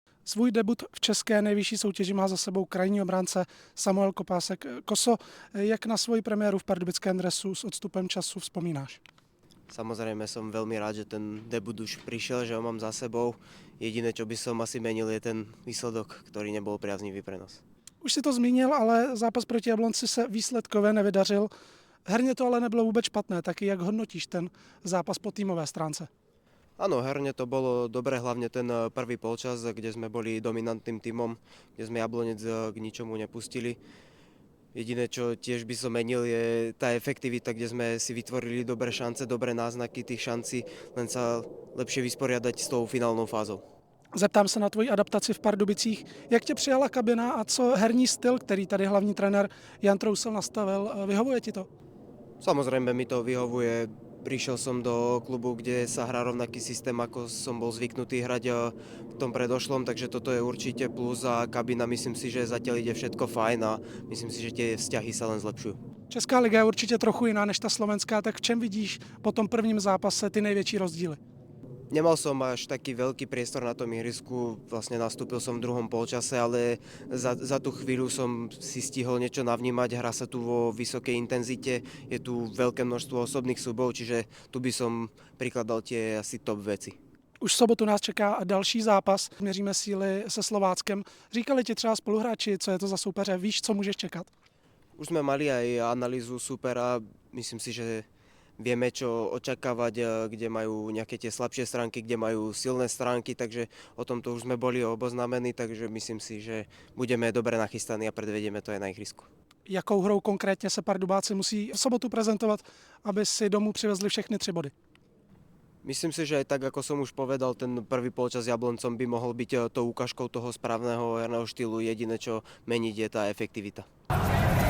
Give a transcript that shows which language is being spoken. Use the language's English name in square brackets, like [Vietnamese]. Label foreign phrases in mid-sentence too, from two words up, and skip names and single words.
[Czech] Svůj debut v české nejvyšší soutěži má za sebou krajní obránce Samuel Kopásek. Koso, jak na svoji premiéru v pardubickém dresu s odstupem času vzpomínáš? [Slovak] Samozrejme som veľmi rád, že ten debut už prišiel, že ho mám za sebou. Jediné, čo by som asi menil, je ten výsledok, ktorý nebol priaznivý pre nás. [Czech] Už si to zmínil, ale zápas proti Jablonci se výsledkově nevydařil. Herně to ale nebylo vůbec špatné, taky jak hodnotíš ten zápas po týmové stránce? [Slovak] Áno, herne to bolo dobre, hlavne ten prvý polčas, kde sme boli dominantným tímom, kde sme Jablonec k ničomu nepustili. Jediné, čo tiež by som menil, je tá efektivita, kde sme si vytvorili dobré šance, dobré náznaky tých šancí, len sa lepšie vysporiadať s tou finálnou fázou. [Czech] Zeptám se na tvoji adaptaci v Pardubicích. Jak tě přijala kabina a co herní styl, který tady hlavní trenér Jan Trousel nastavil, vyhovuje ti to? [Slovak] Samozrejme mi to vyhovuje. Prišiel som do klubu, kde sa hrá rovnaký systém, ako som bol zvyknutý hrať v tom predošlom, takže toto je určite plus a kabina, myslím si, že zatiaľ ide všetko fajn a myslím si, že tie vzťahy sa len zlepšujú. [Czech] Česká liga je určitě trochu jiná než ta slovenská, tak v čem vidíš po tom prvním zápase ty největší rozdíly? [Slovak] Nemal som až taký veľký priestor na tom ihrisku, vlastne nastúpil som v druhom polčase, ale za tú chvíľu som si stihol niečo navnímať, hrá sa tu vo vysokej intenzite, je tu veľké množstvo osobných súbov, čiže tu by som prikladal tie asi top veci. [Czech] Už v sobotu nás čeká další zápas, měříme síly se Slováckem. Říkali ti třeba spoluhráči, co je to za soupeře, víš, co můžeš čekat? [Slovak] Už sme mali aj analýzu supera, myslím si, že vieme, čo očakávať, kde majú nejaké tie slabšie stránky, kde majú silné stránky, takže o tomto už sme boli oboznámení, takže myslím si, že budeme dobre nachystaní a predvedieme to aj na ihrisku. [Czech] Jakou hrou konkrétně se Pardubáci musí v sobotu prezentovat, aby si domů přivezli všechny 3 body? [Slovak] Myslím si, že aj tak, ako som už povedal, ten prvý polčas Jabloncom by mohol byť tou ukážkou toho správneho herného štýlu. Jediné, čo meniť, je tá efektivita.